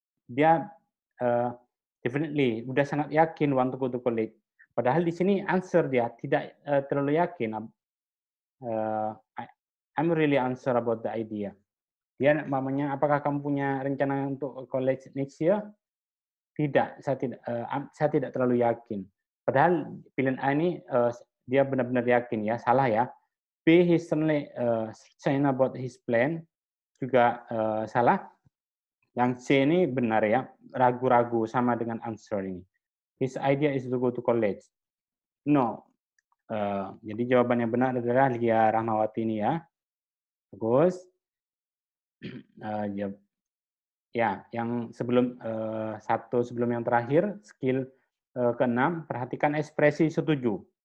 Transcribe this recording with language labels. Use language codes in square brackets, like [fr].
[en] Dia definitely [id] udah sangat yakin [en] want to go to college. [id] Padahal di sini answer dia tidak terlalu yakin. [en] I'm really unsure about the idea. [id] Dia mamanya, apakah kamu punya rencana untuk college [en] next year? [id] Tidak, saya tidak terlalu yakin. Padahal pilihan A ini dia benar-benar yakin ya, salah ya. [en] B, he's certainly saying about his plan, [id] juga salah. Yang C ini benar ya, ragu-ragu sama dengan answer ini. [en] His idea is to go to college. No. [id] Jadi jawaban yang benar adalah Lia Rahmawati ini ya. Bagus. Ya, yang sebelum sebelum yang terakhir, skill ke-6, perhatikan ekspresi setuju.